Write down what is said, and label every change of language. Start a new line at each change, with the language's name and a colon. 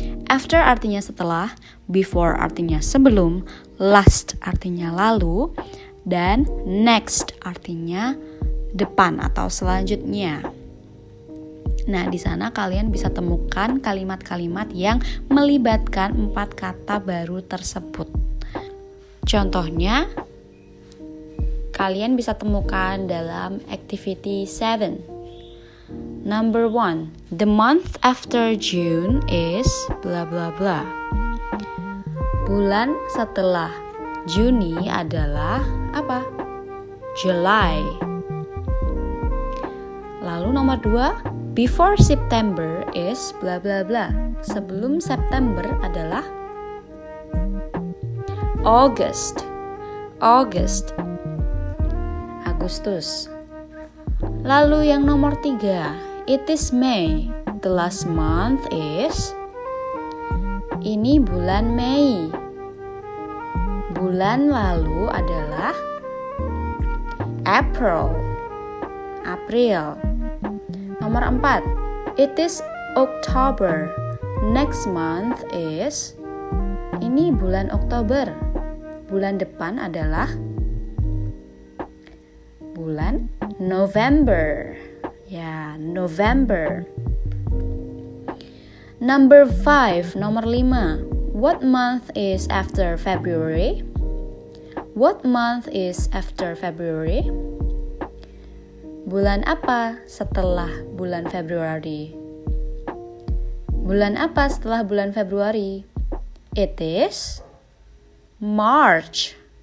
Indonesian: After artinya setelah, before artinya sebelum, last artinya lalu, dan next artinya depan atau selanjutnya. Nah, di sana kalian bisa temukan kalimat-kalimat yang melibatkan 4 kata baru tersebut. Contohnya, kalian bisa temukan dalam activity 7.
English: Number 1, the month after June is bla bla bla.
Indonesian: Bulan setelah Juni adalah apa?
English: July.
Indonesian: Lalu nomor 2,
English: before September is bla bla bla.
Indonesian: Sebelum September adalah August. Agustus. Lalu yang nomor 3,
English: it is May. The last month is,
Indonesian: ini bulan Mei. Bulan lalu adalah April. Nomor 4,
English: it is October. Next month is,
Indonesian: ini bulan Oktober. Bulan depan adalah bulan November. Ya, November.
English: Number 5,
Indonesian: nomor 5.
English: What month is after February? What month is after February?
Indonesian: Bulan apa setelah bulan Februari? Bulan apa setelah bulan Februari?
English: It is March.